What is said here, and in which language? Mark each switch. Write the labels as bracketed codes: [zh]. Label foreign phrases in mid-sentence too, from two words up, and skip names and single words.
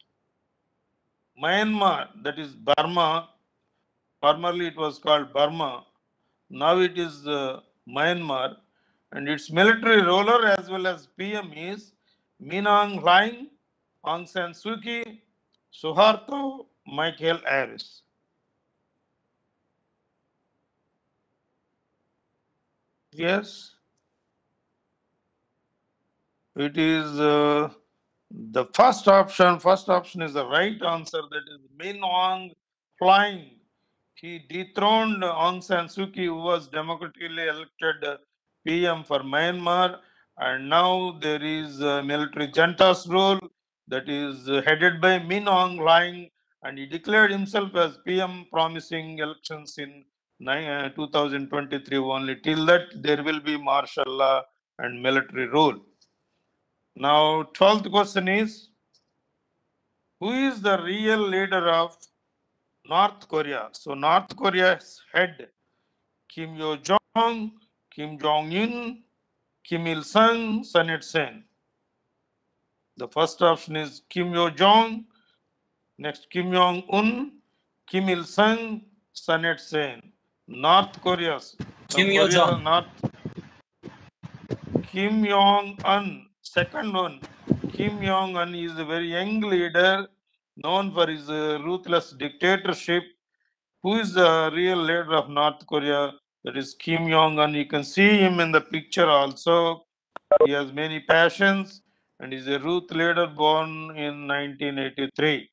[en] Myanmar, that is Burma, formerly it was called Burma, now it is Myanmar, and its military ruler as well as PM is Minong Hlaing, Aung San Suu Kyi, Suharto, Michael Harris. Yes, it is the first option. First option is the right answer. That is Min Aung Hlaing. He dethroned Aung San Suu Kyi, who was democratically elected PM for Myanmar, and now there is military junta's rule that is headed by Min Aung Hlaing, and he declared himself as PM, promising elections in 2023 only. Till that, there will be martial law and military rule. Now, 12th question is, who is the real leader of North Korea? So, North Korea's head, Kim Yo-jong, Kim Jong-un, Kim Il-sung, Sun Yat-sen. The first option is Kim Yo-jong, next Kim Jong-un, Kim Il-sung, Sun Yat-sen. North Korea. Kim Yo-jong. Kim Jong-un, second one. Kim Jong-un is a very young leader known for his ruthless dictatorship. Who is the real leader of North Korea? That is Kim Jong-un. You can see him in the picture also. He has many passions and is a youth leader born in 1983.